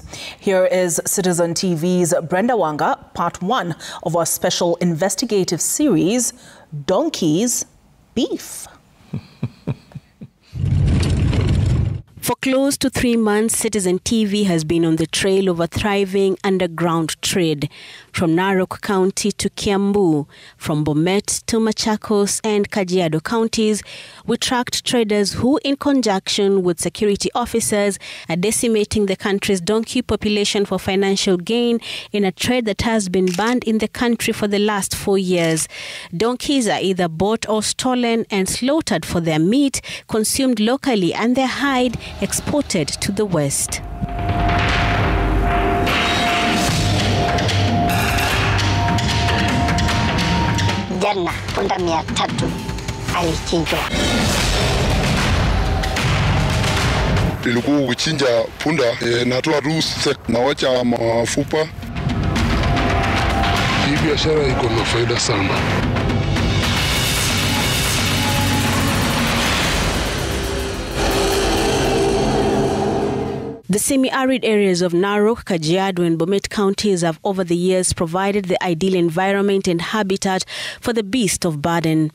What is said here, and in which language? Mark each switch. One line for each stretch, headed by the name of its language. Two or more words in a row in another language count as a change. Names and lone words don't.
English: Here is Citizen TV's Brenda Wanga, part 1 of our special investigative series, Donkeys Beef. For close to 3 months, Citizen TV has been on the trail of a thriving underground trade. From Narok County to Kiambu, from Bomet to Machakos and Kajiado counties, we tracked traders who, in conjunction with security officers, are decimating the country's donkey population for financial gain in a trade that has been banned in the country for the last 4 years. Donkeys are either bought or stolen and slaughtered for their meat, consumed locally, and their hide exported to the West.
Swahili: Jana punda 300 alichinjwa. Ilikuwa kuchinja punda natoa tu na wacha mafupa. Hii biashara iko na faida sana.
English: The semi-arid areas of Narok, Kajiado and Bomet counties have over the years provided the ideal environment and habitat for the beast of burden.